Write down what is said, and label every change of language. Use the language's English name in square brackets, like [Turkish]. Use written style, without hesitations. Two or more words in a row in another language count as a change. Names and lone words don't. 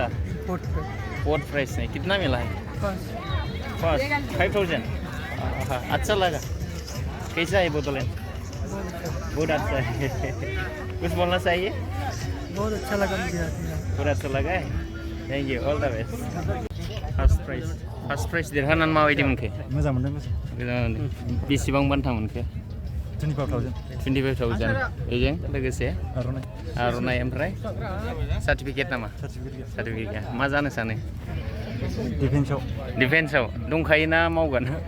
[Hindi] फोर्थ प्राइस नहीं, कितना मिला है? फर्स्ट फर्स्ट 5000। अच्छा लगा। कैसा है बोतलें? बहुत अच्छा है। कुछ बोलना चाहिए? बहुत अच्छा लगा मुझे। बहुत अच्छा लगा है। [English] thank you, all the best. first prize [Bodo] देरहानानै माबायदि मोनखो? मोजां मोनदों। बेसेबां बान्था मोनखो? 25,000 25,000 बेजों लोगोसे आर'नाइ ओमफ्राय सार्टिफिकेट नामा? सार्टिफिकेट मा जानो सानो? डिफेन्सआव दंखायो ना मावगोन?